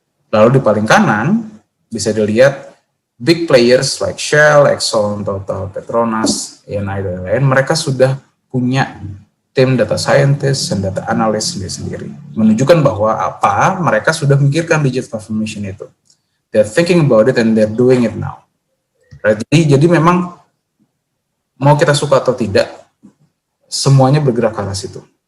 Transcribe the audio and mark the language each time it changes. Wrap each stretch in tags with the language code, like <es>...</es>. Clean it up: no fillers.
<id>Lalu di paling kanan bisa dilihat</id> <en>big players like</en> <id>Shell, Exxon, Total, Petronas, yang lain-lain, mereka sudah punya tim data scientist dan data analyst sendiri. Menunjukkan bahwa mereka sudah memikirkan digital transformation itu.</id> <en>They're thinking about it and they're doing it now. Right?</en> <id>Jadi memang mau kita suka atau tidak, semuanya bergerak ke arah situ.</id>